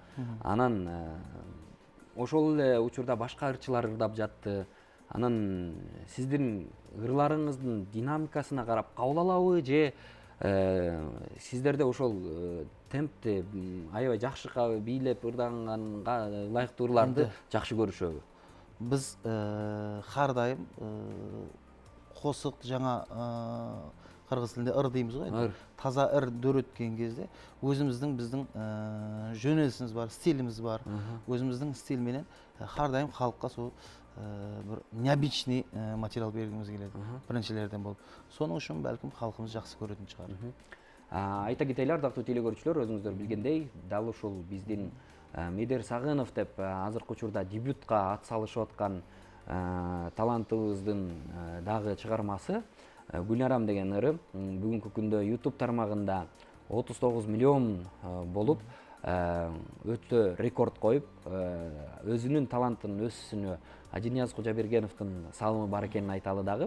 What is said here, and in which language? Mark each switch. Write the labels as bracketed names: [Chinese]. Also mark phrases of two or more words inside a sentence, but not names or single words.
[Kyrgyz] Анан ошол эле учурда башка ырчылар ырдап жатты. Анан сиздин ырларыңыздын динамикасына карап кабыл алабы же сиздерде ошол темпти аябай жакшы бийлеп ырдаганга ылайыктуу ырларды жакшы көрүшөбү? [Kazakh] Біз har дайым қосық жаңа қырғыз тілінде ыр дейміз ғой. Таза ыр дөреткен кезде өзіміздің біздің жөнелісіміз бар, стиліміз бар. Өзіміздің стильменен har дайым халыққа сол бір [Russian] необычный материал [Kazakh] бергіміз келеді. Біріншілерден болып. Соның үшін бәлкім халқымыз жақсы көретін шығар. [Kyrgyz] Айта кетелі, ардактуу телекөрүүчүлөр, өзүңүздөр билгендей, дал ушул биздин Медер Сагынов деп азыркы учурда дебютка ат салышып аткан талантыбыздын дагы чыгармасы Гүлнарам деген ыры бүгүнкү күндө YouTube тармагында 39 миллион болуп өтө рекорд коюп, өзүнүн талантын өсүүсүнө Ажинияз Кожобергеновдун салымы бар экенин айталы дагы.